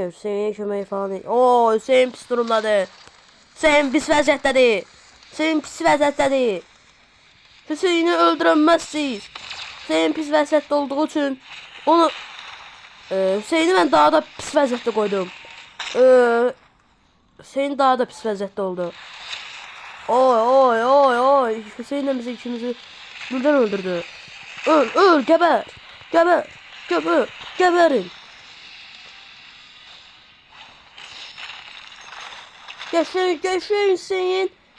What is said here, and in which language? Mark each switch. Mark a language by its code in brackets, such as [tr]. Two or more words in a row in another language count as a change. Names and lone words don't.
[az] Hüseyin'e kömək falan değil. Oo, Hüseyin pis durumdadır. Hüseyin pis vəziyyətdədir. Hüseyin pis vəziyyətdədir. Hüseyin'i öldürəməzsiniz. Hüseyin pis vəziyyətdə olduğu üçün onu Hüseyin'i mən daha da pis vəziyyətdə qoydum. Hüseyin daha da pis vəziyyətdə oldu. Oy. [tr] Hüseyin de bizi ikimizi birden öldürdü. Öl, geber. Geberin. Geçin Hüseyin.